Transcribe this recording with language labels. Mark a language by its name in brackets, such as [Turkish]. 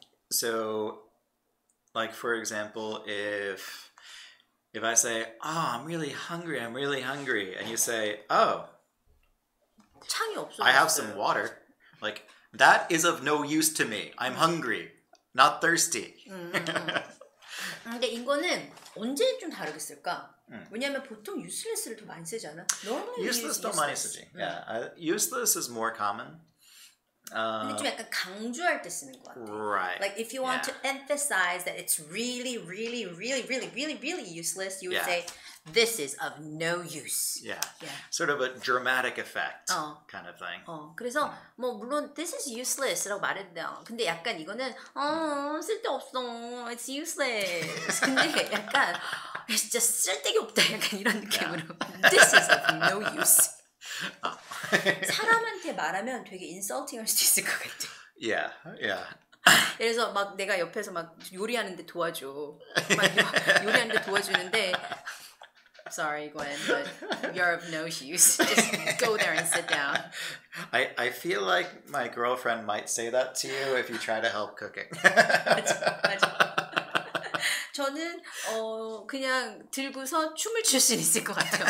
[English] So, like for example, if I say, "Oh, I'm really hungry," and you say, "Oh, [Korean] 창이 없어졌어요. [English] I have some water," like that is of no use to me. I'm hungry, not thirsty. [Korean] 근데 이거는 언제 좀 다르게 쓸까? 왜냐면 보통 useless를 더 많이 쓰지 않아? Useless 더 많이 쓰지. [English] Yeah, useless is more common. [Korean] 근데 좀 약간 강조할 때 쓰는 것 같아. [English] Right. Like if you want to emphasize that it's really, really, really, really, really, really useless, you would say, "This is of no use." Yeah. Sort of a dramatic effect kind of thing. [Korean] 그래서 뭐 물론 [English] this is useless [Korean] 라고 말했대요. 근데 약간 이거는 쓸데없어. [English] It's useless. [Korean] 근데 약간 진짜 쓸데기 없다. 약간 이런 느낌으로. [English] This is of no use. [Korean] 사람한테 말하면 되게 insulting할 수도 있을 것 같아. [English] Yeah. [Korean] 그래서 막 내가 옆에서 막 요리하는데 도와줘. 막 요리하는데 도와주는데 [English] Sorry, Gwen, but you're of no use. Just go there and sit down. I feel like my girlfriend might say that to you if you try to help cooking. [Korean] 맞아. 저는 그냥 들고서 춤을 출 수 있을 것 같아요.